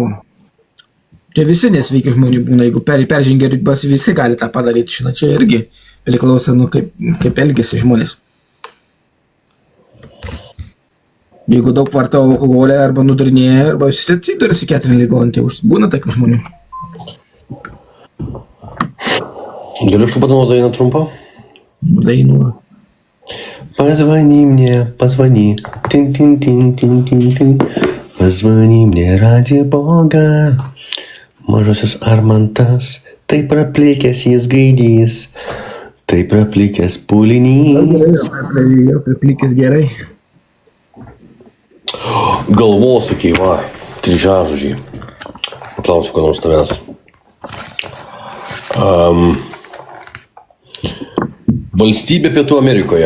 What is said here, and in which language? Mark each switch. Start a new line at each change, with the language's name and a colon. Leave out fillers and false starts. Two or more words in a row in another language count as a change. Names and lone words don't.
Lithuanian: Čia visi nesveiki žmonių būna, jeigu peržengia ribas, visi gali tą padaryti, žinai, čia irgi priklauso, nu, kaip elgiasi žmonės. Jeigu daug vartau alkoholį arba nudarinėja, arba atsiduri psichiatrinį ligoninę, tai būna tokių žmonių. Galiu aš tu padainuoti dainą trumpą? Dainuoju.
Russian: Позвони мне, позвони, тин-тин-тин-тин-тин-тин. Позвони мне ради Бога.
Lithuanian: Mažasis Armantas, tai praplikęs jis gaidys, tai praplikęs pulinys. Jau praplikęs gerai. Galvosūkiai, va, kryžiažodžiai. Paklausiu, ko nors tavęs. Valstybė Pietų Amerikoje.